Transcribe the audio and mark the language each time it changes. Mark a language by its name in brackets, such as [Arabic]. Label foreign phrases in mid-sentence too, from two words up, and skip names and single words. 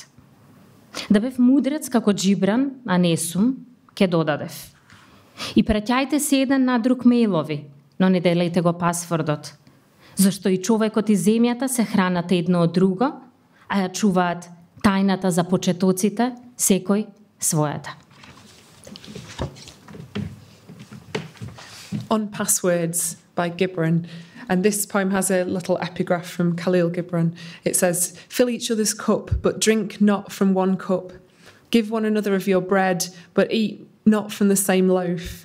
[Macedonian] Да бев мудрец како Джибран, а не сум, ке додадев. И праќајте се еден на друг мејлови, но не делејте го пасвордот, зашто и човекот и земјата се хранат едно од друго, а ја чуваат тајната за почетоците, секој својата. [English] On Passwords by Gibran. And this poem has a little epigraph from Khalil Gibran. It says, "Fill each other's cup, but drink not from one cup. Give one another of your bread, but eat not from the same loaf.